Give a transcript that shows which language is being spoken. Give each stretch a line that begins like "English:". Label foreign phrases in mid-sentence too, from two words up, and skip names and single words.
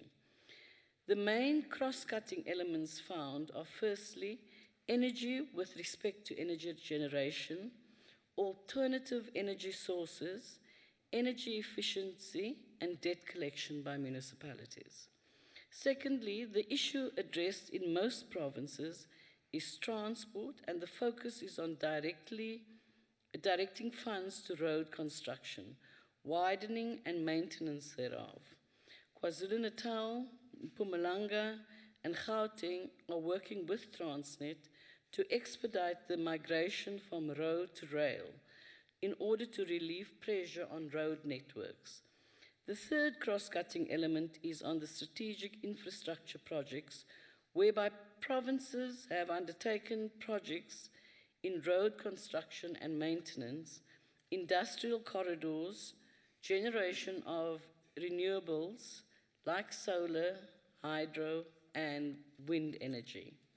English: The main cross-cutting elements found are firstly, energy with respect to energy generation, alternative energy sources, energy efficiency, and debt collection by municipalities. Secondly, the issue addressed in most provinces is transport, and the focus is on directing funds to road construction, widening and maintenance thereof. KwaZulu-Natal, Mpumalanga, and Gauteng are working with Transnet to expedite the migration from road to rail in order to relieve pressure on road networks. The third cross-cutting element is on the strategic infrastructure projects, whereby provinces have undertaken projects in road construction and maintenance, industrial corridors, generation of renewables like solar, hydro, and wind energy.